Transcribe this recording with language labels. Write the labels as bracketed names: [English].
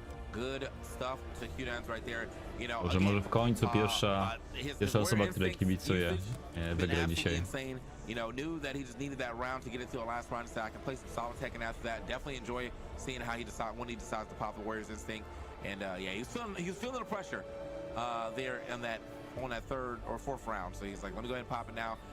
[English] Good stuff to Qdons right there. You know, [Polish] Może może w końcu pierwsza osoba, której kibicuję, wygra dzisiaj. [English] You know, knew that he just needed that round to get into a last round. So I can play some solid Tekken after that. Definitely enjoy seeing how he decides when he decides to pop the Warriors instinct. And yeah, he was feeling the pressure there on that 3rd or 4th round. So he's like, let me go ahead and pop it now.